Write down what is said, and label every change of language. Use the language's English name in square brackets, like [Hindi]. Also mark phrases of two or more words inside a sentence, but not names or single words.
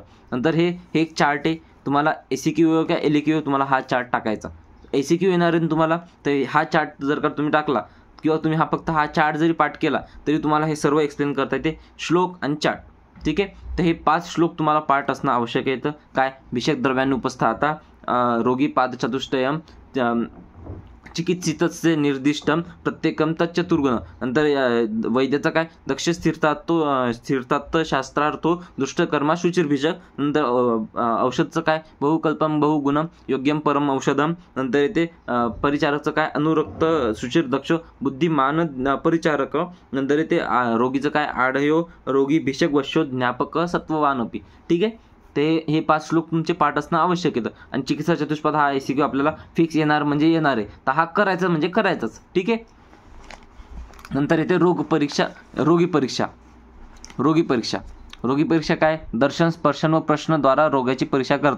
[Marathi] नंतर हे एक चार्ट आहे, तुम्हाला ACQ किंवा LAQ तुम्हाला हा चार्ट टाकायचा. ACQ येणार आहे तुम्हाला, तर हा चार्ट जर का तुम्ही टाकला किंवा तुम्ही फक्त हा चार्ट जरी पाठ केला तरी तुम्हाला हे सर्व एक्सप्लेन करता येते, श्लोक आणि चार्ट. ठीक आहे, तर हे 5 श्लोक तुम्हाला पाठ असणं आवश्यक आहे. काय, [Sanskrit] भिषक द्रव्यानुपस्थाता, रोगी पादचतुष्टयम, चिकित्सितस्य निर्दिष्टम प्रत्येकम तच्चतुर्गुण. [Marathi] नंतर वैद्याचा काय, [Sanskrit] दक्ष स्थिरतात्व शास्त्रार्थो दुष्टकर्मा शुचिर्भिषक. [Marathi] नंतर औषधचं काय, [Sanskrit] बहुकल्पम बहुगुणम योग्यम परम औषधम. [Marathi] नंतर येते परिचारकचं काय, [Sanskrit] अनुरक्त शुचिर दक्ष बुद्धिमान परिचारक. [Marathi] नंतर येते रोगीचं काय, [Sanskrit] आढयो रोगी भिषक वश्यो ज्ञापक सत्ववानपी. [Marathi] ठीक आहे, ते हे 5 श्लोक तुमचे पाठ असणं आवश्यक येतं. आणि चिकित्सा चतुष्पद हा ACQ आपल्याला फिक्स येणार म्हणजे येणार आहे, तर हा करायचं म्हणजे करायचंच. ठीक आहे, नंतर येते रोगी परीक्षा काय, दर्शन स्पर्शन व प्रश्नद्वारा रोगाची परीक्षा करतो.